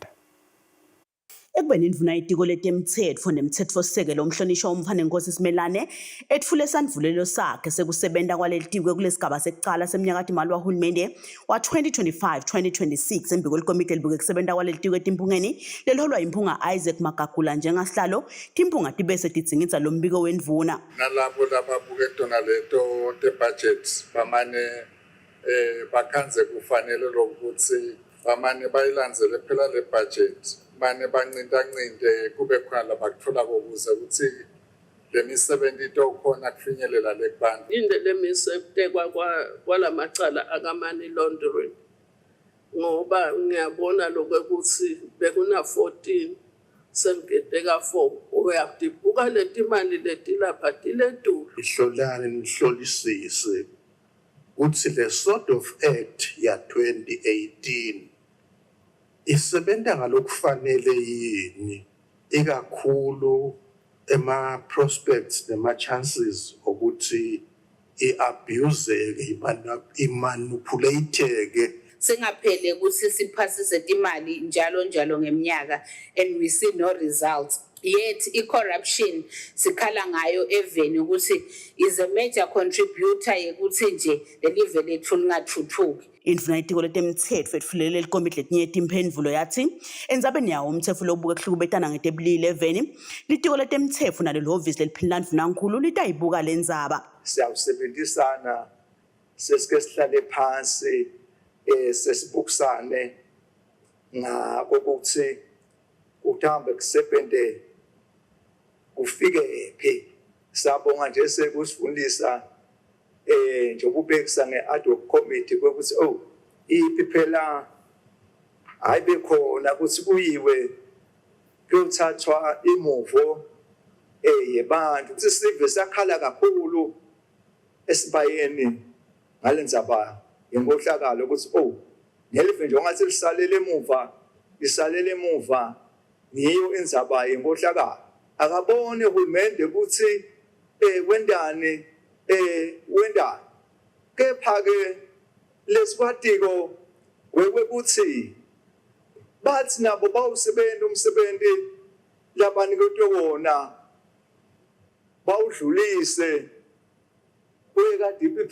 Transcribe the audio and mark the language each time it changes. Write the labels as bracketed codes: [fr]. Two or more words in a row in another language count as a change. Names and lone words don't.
[ss] Ekubeni indvuna yetiko letemtsetfo nemtsetfosisekelo umhlonishwa uMfana Nkosi Simelane etfule sandvulelo sakhe sekusebenta kwalelitiko kulesigaba sekucala semnyakati imali wahulumende wa 2025-2026 embiko likomiti elibuke kusebenta kwalelitiko etimpungeni leliholwa impunga Isaac Magagula njengasihlalo timpunga tibese tidzingidza lo mbiko wendvuna. Nalabo lababuke tona leto te budget bamane bakhanze kufanele lokuthi bamane bayilandzele phela le budget. Mane bancinta kube khona labakuthola kokuze ukuthi lemisebenzi itokhona kufinyelela lekubantu inde lemisebenzi kwalamacala akamani laundering ngoba ngiyabona lokuthi bekuna 14 sengede ka4 uyadibuka letimali letilapha tiledulu ihlolane nihlolisise ukuthi le [en] sort of act [ss] ya 2018 isebenta ngalokufanele yini ikakhulu ema prospects nema chances ukuthi iabuseke imanipulate [en] singaphele ukuthi siphasise imali njalo ngeminyaka and we see no results. [ss] Yet i-corruption sikhala ngayo eveni ukuthi [en] is a major contributor [ss] yekuthi nje lelive lethu lingathuthuki. Indvuna yetiko letemtsetfo etfulele likomiti letinye timphendvulo yathi endzabeni yawo umtsetfo lobuke kuhlukubetana ngetebulili eveni litiko letemtsetfo nalo lihhovisi leliphini ndvunankhulu litayibuka lendzaba. Siyawusebenzisana sesike sihlale phansi sesibukisane ngakokuthi uhambe kusebente ufike phi. Sabonga nje sekusifundisa njengoba ubekisa nge- [en] ad hoc committee [ss] ukuthi iphi phela ayibe khona ukuthi kuyiwe kuyothathwa imuvo yebantu ukuthi sive sakhala kakhulu esibayeni ngalendzaba yenkohlakalo ukuthi nelive nje ongathi lisalele emuva niyo indzaba yenkohlakalo akabone uhulumende ukuthi wendani wendani kepha ke leswatiko kwekuthi bathi nabo bawusebenza umsebenzi labanikwe wona bawudlulise kuya DPP.